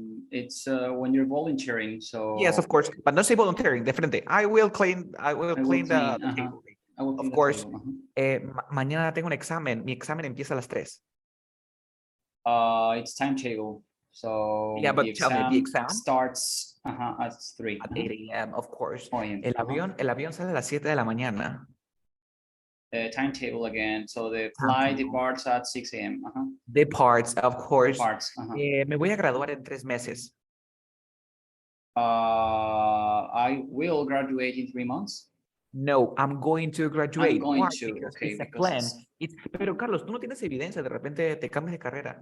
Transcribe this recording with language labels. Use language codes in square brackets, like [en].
[en] It's when you're volunteering, so. Yes, of course, but not say volunteering, different. I will clean the table. Of course, [es] mañana tengo un examen. Mi examen empieza a las 3. [en] It's timetable. So yeah, but tell me, the exam starts at 3. at 8 a.m. Of course. AM. [es] El avión sale a las 7 de la mañana. [en] Timetable again. So the flight departs at 6 a.m. Departs, of course. Departs. [es] Me voy a graduar en 3 meses. [en] I will graduate in 3 months. No, I'm going to graduate. I'm going Why? to. Because Okay, it's a because plan. [es] Pero Carlos, tú no tienes evidencia, de repente te cambias de carrera.